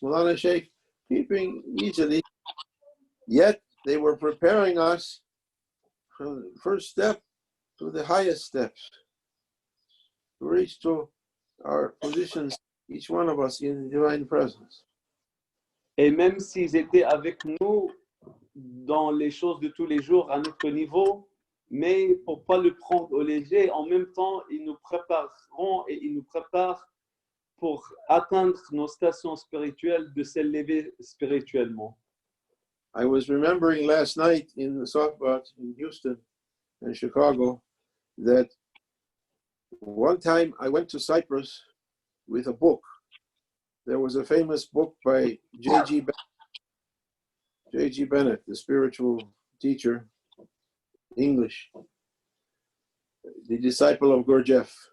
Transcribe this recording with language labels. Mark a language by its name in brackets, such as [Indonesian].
[English] Maulana Shaykh keeping easily, yet they were preparing us from the first step to the highest steps, to reach to our positions, each one of us in the divine presence. [French] Et même s'ils étaient avec nous dans les choses de tous les jours à notre niveau, mais pour ne pas le prendre au léger, en même temps, ils nous prépareront et ils nous préparent pour atteindre nos stations spirituelles, de s'élever spirituellement. [English] I was remembering last night in the suhba in Houston and Chicago that one time I went to Cyprus with a book. There was a famous book by J.G. Bennett, the spiritual teacher, English, the disciple of Gurdjieff.